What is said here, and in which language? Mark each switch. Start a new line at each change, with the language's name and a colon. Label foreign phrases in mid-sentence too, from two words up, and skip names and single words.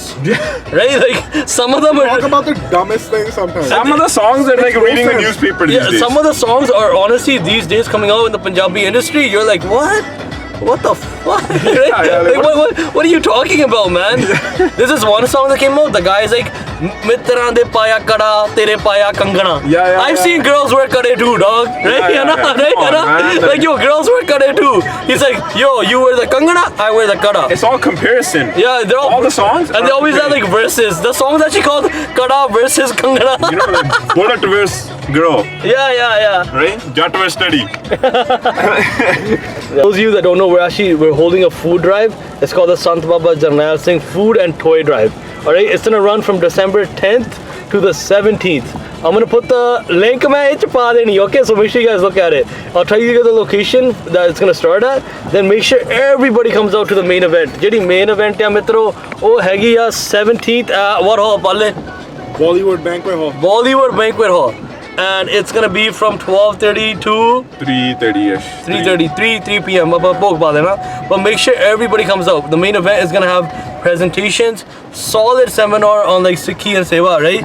English: Right? Like some of them Talk are. about the dumbest thing sometimes. Some of the songs are like reading the newspaper these Yeah, days. some of the songs are honestly these days coming out in the Punjabi industry. You're like, what? What the fuck? yeah, like, what are you talking about, man? This is one song that came out. The guy is like,
Punjabi: ਮਿੱਤਰਾਂ ਦੇ ਪਾਇਆ ਕੜਾ ਤੇਰੇ ਪਾਇਆ ਕੰਗਣਾ
English: Yeah, I've seen girls wear kade too dog right Yeah, right like yo girls wear kade too he's like yo you wear the kangana I wear the kada It's all comparison. yeah they're All the songs and they always have like verses the songs actually called kada versus kangana You know, like bullet versus girl, yeah right? Jat versus study. Those of you that don't know, we're holding a food drive. It's called the Sant Baba Jarnail Singh Food and Toy Drive. All right, it's gonna run from December 10th to the 17th. I'm gonna put the link okay? So make sure you guys look at it. I'll tell you the location that it's gonna start at. Then make sure everybody comes out to the main event.
Punjabi: Jedi
English: main event
Punjabi: ਆ ਮਿੱਤਰੋ, ਉਹ ਹੈਗੀ ਆ 17th
English: at what hall
Punjabi: palle?
English: Bollywood Banquet Hall. Bollywood Banquet Hall. And it's gonna be from 12:30 to 3:30ish. 3 p.m. But make sure everybody comes out. The main event is gonna have presentations, solid seminar on like Sikhi and Seva, right?